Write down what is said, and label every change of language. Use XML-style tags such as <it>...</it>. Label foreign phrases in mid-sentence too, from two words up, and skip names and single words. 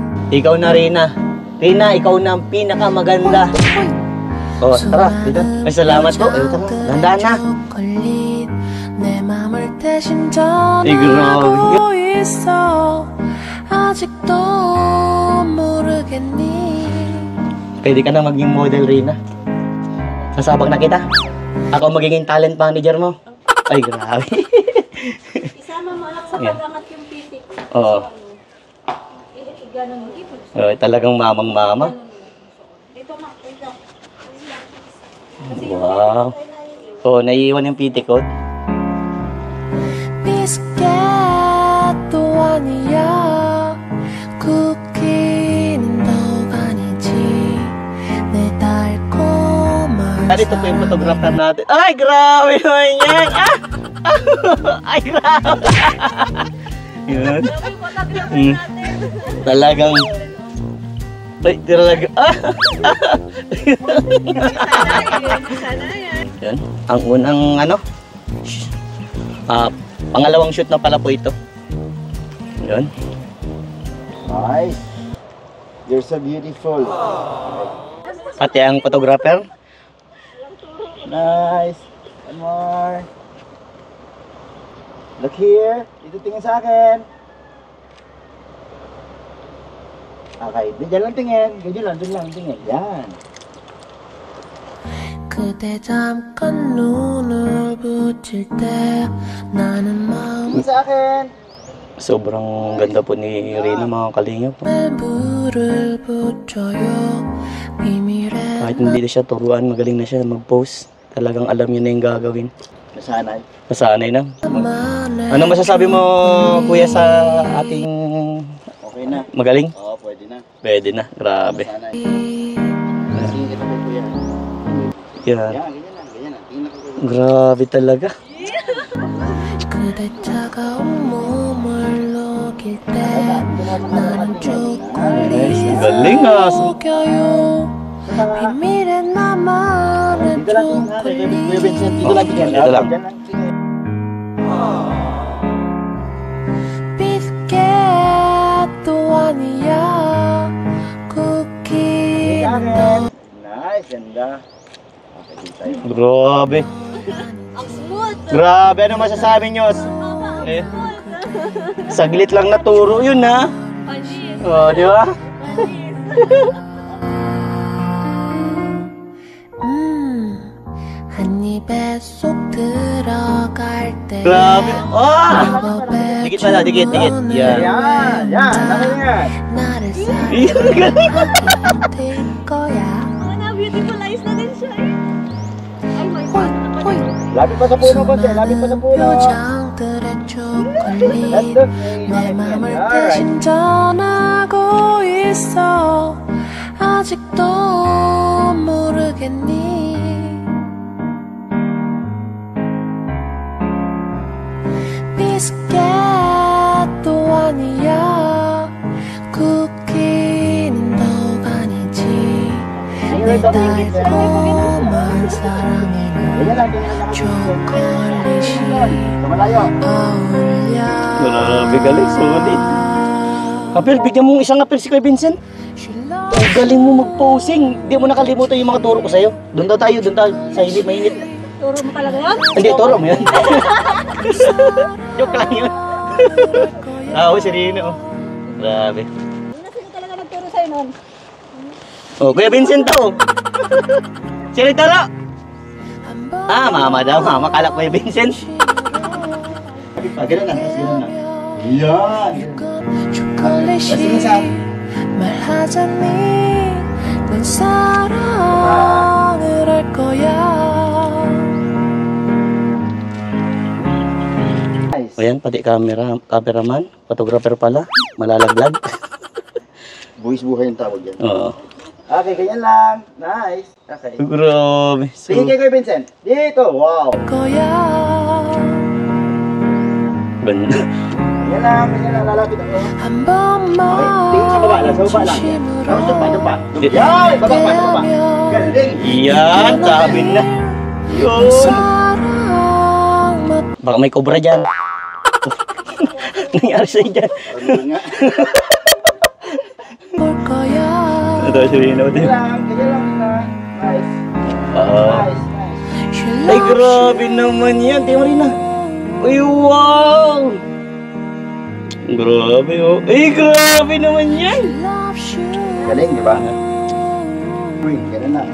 <tl>Ikaw na, Rina. Rina, ikaw na ang pinakamaganda. Oh, tara, dito. Ay, salamat po. Ay, tara, dandaan na.</tl> <ko>내 맘을 대신</ko> <tl>grabe.</tl> <ko>전하고 있어 아직도 모르겠니</ko> <tl>Pwede ka na maging model, Rina. Sasabak na kita. Ako magiging talent manager mo. Ay, grabe. Isama mo anak sa Yeah. pag-angat yung pitik. Oo. Ganun mo dito. Talagang mamang-mama. Dito na, dito. Wow. Oh, naiiwan yung pitikot.</tl> <ko>비스켓 또한 아니야 쿠키는 더욱 아니지 내 달콤한</ko> <tl>Dito po yung photographer natin. Ay, grabe naman yan! Ah! Ay, grabe! Yun. Talagang... Ay, talaga... Ah! Yan. Ang unang ano? Pangalawang shoot na pala po ito. Yun.</tl> <en>Nice. You're so beautiful.</en> <tl>Pati ang photographer.</tl> <en>Nice. One more. Look here.</en> <tl>Dito tingin sa akin. Okay, dyan lang tingin. Ganyan lang, dyan lang tingin. Yan.</tl> <ko>그대 잠깐 눈을 붙일 때 나는 마음에</ko> <tl>Tingin sa akin. Sobrang ganda po ni Rina, mga kalingap.</tl> <ko>물을 붙여요 비밀의</ko> <tl>Kahit hindi na siya turuan, magaling na siya mag-post. Talagang alam niya na yung gagawin. Nasanay. Nasanay na.</tl> <ko>나만의</ko> <tl>Ano masasabi mo, kuya, sa ating Okay na. magaling? Oo, pwede na. Pwede na, grabe. Nasanay. Tingin kita kay kuya. Yan. Yan, ganyan lang. Ganyan lang. Tingin ako kay Grabe talaga.</tl> <ko>그대 차가운 몸을 녹일 때 나는 초콜릿</ko> <tl>Galing ah.</tl> <ko>속여요 비밀의 나만의</ko> <tl>Dito lang tingin natin. Kuya Vincent,</tl> <ko>초콜릿</ko> <tl>dito lang tingin. Dito lang. Dyan lang tingin.</tl> <ko>비스켓도 아니야 쿠키는 더</ko> <tl>Nice, ganda. Okay, dito tayo. Grabe. Grabe, ano masasabi nyo? Eh, saglit lang naturo yun, ha? Oh, di ba?</tl> <ko>한 입에 쏙 들어갈 때</ko> <tl>Grabe. Oh! Dikit pala, dikit, dikit. Yan. Yan, yan. Ano yan?</tl> <ko>나를</ko> <tl>Yan, galing.</tl> <ko>될 거야</ko> <en>Beautiful eyes</en> <tl>na din siya eh. Ay,</tl> <en>my God.</en> <ko>호이</ko> <tl>Lapit pa sa puno, konti. Lapit pa sa puno.</tl> <ko>표정들의 초콜릿</ko> <en>That's the</en> <ko>내 맘을</ko> <tl>Alright.</tl> <ko>대신 전하고 있어 아직도 모르겠니 비스켓도 아니야 쿠키는 더욱 아니지 내 달콤한 사랑에는</ko> <tl>Ganyan lang, ganyan lang.</tl> <ko>초콜릿이</ko> <tl>Tumalayo.</tl> <ko>어울려</ko> <tl>Grabe, galing. Solid. Kapil, bigyan mo isang apel si Kuya Vincent. Ang galing mo mag-posing. Hindi mo nakalimutan yung mga turo ko sa'yo. Doon daw tayo, sa hindi mainit. Turo mo talaga yan? Hindi, turo mo yan. Joke lang yun. Si Rino. Oh. Grabe. Sino talaga nagturo sa'yo nun? Oh, Kuya Vincent to. Sino turo? Mama daw. Mama, kala Kuya Vincent. Ganun lang, ganun lang. Yan.</tl> <ko>초콜릿이 말하자니 넌 사랑을 할 거야</ko> <tl>Nice. O yan, pati cameraman, photographer pala. Malalaglag. Buwis buhay yung tawag yan. Oo. Okay, ganyan lang. Nice. Okay. Grabe. Tingin kay Kuya Vincent. Dito. Wow.</tl> <ko>거야</ko> <tl>Ganda. Ganyan lang. Lalapit ako.</tl> <ko>한 번만</ko> <tl>Okay, tingin sa baba lang. Sa baba lang.</tl> <ko>진심으로</ko> <tl>Ito pa. Yan. Baba pa. Galing. Yan, sabi na. Yun.</tl> <ko>사랑</ko> <tl>Baka may cobra dyan. Nangyari sa'yo dyan. Parang nga.</tl> <ko>볼 거야</ko> <tl>Ito, si Rino. Ganyan lang. Nice. Nice. Nice. Ay, grabe naman yan. Tingnan mo rin na. Ay, wow! Grabe, oh. Ay, grabe naman yan. Galing, di ba? Uy, ganun lang.</tl>